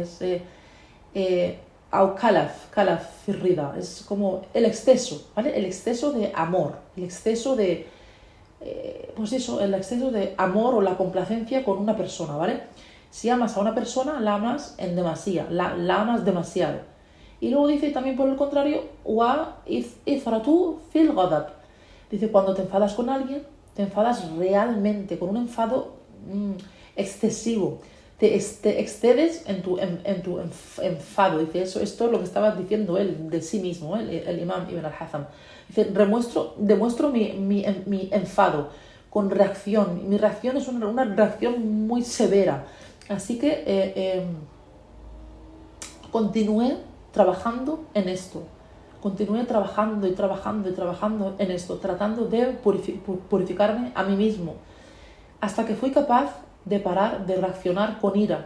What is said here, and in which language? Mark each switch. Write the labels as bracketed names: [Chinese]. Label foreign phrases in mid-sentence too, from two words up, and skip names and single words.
[Spanish] Es au kalaf firrida, es como el exceso, ¿vale? El exceso de amor, el exceso de el exceso de amor o la complacencia con una persona, ¿vale? Si amas a una persona, la amas en demasía, la amas demasiado. Y luego dice también por el contrario, [Arabic] وإفراط في الغضب. [Spanish] Dice, cuando te enfadas con alguien, te enfadas realmente, con un enfado excesivo. Te excedes en tu enfado. Dice, esto es lo que estaba diciendo él de sí mismo, el imam Ibn al-Hatham. Dice, demuestro mi enfado con reacción. Mi reacción es una reacción muy severa. Así que continué trabajando en esto. Continué trabajando en esto, tratando de purificarme a mí mismo, hasta que fui capaz de parar de reaccionar con ira.